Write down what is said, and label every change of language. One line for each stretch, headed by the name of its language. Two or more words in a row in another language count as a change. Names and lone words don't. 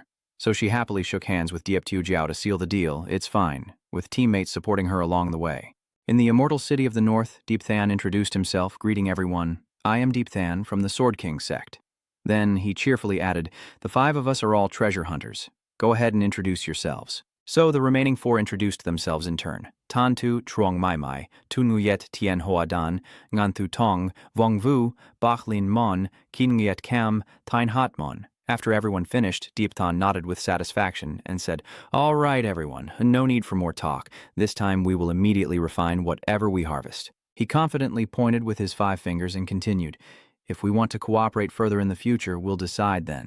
English: So she happily shook hands with Diep Tiu Jiao to seal the deal, it's fine, with teammates supporting her along the way. In the immortal city of the north, Deep Than introduced himself, greeting everyone, "I am Deep Than from the Sword King Sect." Then he cheerfully added, "The 5 of us are all treasure hunters. Go ahead and introduce yourselves." So the remaining 4 introduced themselves in turn. Tan Tu Truong Mai Mai, Tu Nguyet Tien Hoa Dan, Ngan Thu Tong, Vong Vu, Bach Lin Mon, Kin Nguyet Cam, Tien Hat Mon. After everyone finished, Deep Tan nodded with satisfaction and said, "All right, everyone, no need for more talk. This time we will immediately refine whatever we harvest." He confidently pointed with his 5 fingers and continued, "If we want to cooperate further in the future, we'll decide then."